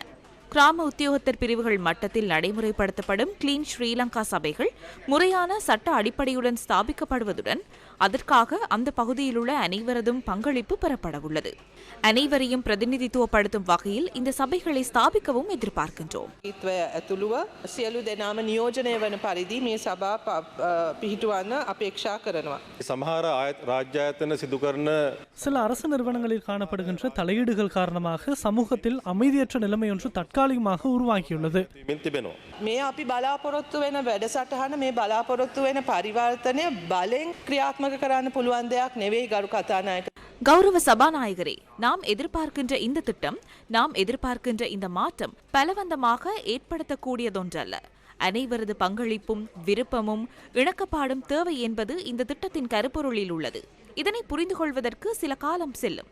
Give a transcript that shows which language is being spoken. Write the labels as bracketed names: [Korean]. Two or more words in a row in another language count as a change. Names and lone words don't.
[Tamil] கிராம உத்தியோகத்தர் பிரிவுகள் மட்டத்தில் நடைமுறைப்படுத்தப்படும் கிளீன் ஸ்ரீலங்கா சபைகள் முறையான சட்ட அடிப்படையுடன் ஸ்தாபிக்கப்படுவதுடன் அதற்காக அந்த பகுதியில் உள்ள அனைவரதும் பங்களிப்பு பெறப்படவுள்ளது. அனைவரையும் பிரதிநிதித்துவப்படுத்தும் வகையில் இந்த சபைகளை ஸ்தாபிக்கவும் எதிர்பார்க்கின்றோம். [Sinhala] සියලු දෙනාම නියෝජනය වන පරිදි මේ සභා පිහිටුවන්න අපේක්ෂා කරනවා. සමහර රාජ්‍ය ආයතන සිදු කරන [Tamil] சில அரசு நிறுவனங்களில் காணப்படுகின்ற தலையீடுகள் காரணமாக சமூகத்தில் அமைதியற்ற நிலைமை ஒன்று தற்காலிகமாக உருவாகியுள்ளது. [Sinhala] මේ අපි බලාපොරොත්තු වෙන වැඩසටහන, මේ බලාපොරොත්තු වෙන පරිවර්තනය බලෙන් ක්‍රියාත්මක කරන්න පුළුවන් දෙයක් නෙවෙයි ගරු කතානායක. [Tamil] கௌரவ சபாநாயகரே, நாம் எதிர்பார்க்கின்ற இந்த திட்டம், நாம் எதிர்பார்க்கின்ற இந்த மாற்றம் பலவந்தமாக ஏற்படுத்தக்கூடியதொன்றல்ல. அனைவரது பங்களிப்பும் விருப்பமும் இணக்கப்பாடும் தேவை என்பது இந்த திட்டத்தின் கருப்பொருளில் உள்ளது. இதனை புரிந்து கொள்வதற்கு சில காலம் செல்லும்.